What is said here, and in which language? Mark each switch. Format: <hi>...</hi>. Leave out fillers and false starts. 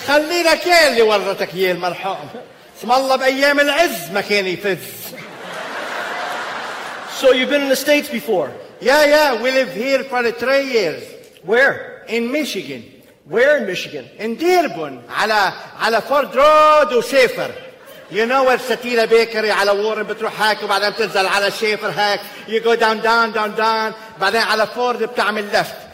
<ar>خلينا كي اللي ورثك يا المرحوم اسم الله بايام العز ما كان يفز.</ar> <en>So you've been in the States before? Yeah, we live here for 3 years. Where? In Michigan. Where in Michigan? In Dearborn.</en> <ar>على Ford Road وشيفر.</ar> <en>You know where</en> <ar>Satira Bakery على Warren بتروح هيك وبعدين بتنزل على شيفر هيك.</ar> <en>You go down.</en> <ar>بعدين على Ford بتعمل left.</ar>